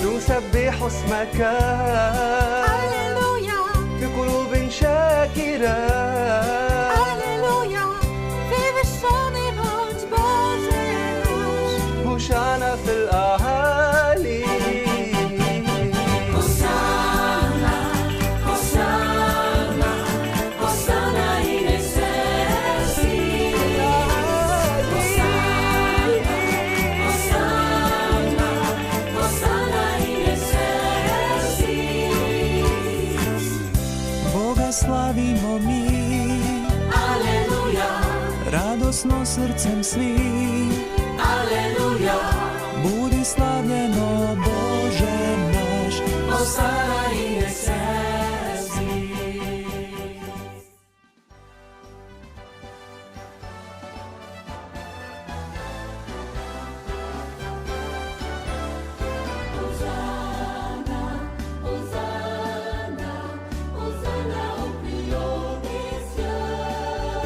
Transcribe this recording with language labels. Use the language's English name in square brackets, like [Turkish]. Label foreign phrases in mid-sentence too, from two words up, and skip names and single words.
[Arabic] نسبح اسمك هللويا بقلوب شاكرة هللويا في [Polish] wyższony bądź Boże nasz [Arabic] هوشعنا في الأعالي [Latin] Hosanna, Hosanna, Hosanna in excelsis Hosanna, Hosanna in excelsis [Croatian] Boga slavimo mi Alleluja, radosno srcem svi Alleluja Budi slavljeno Bože naš [Latin] Hosanna in excelsis Hosanna, Hosanna, Hosanna [French] au plus haut des cieux.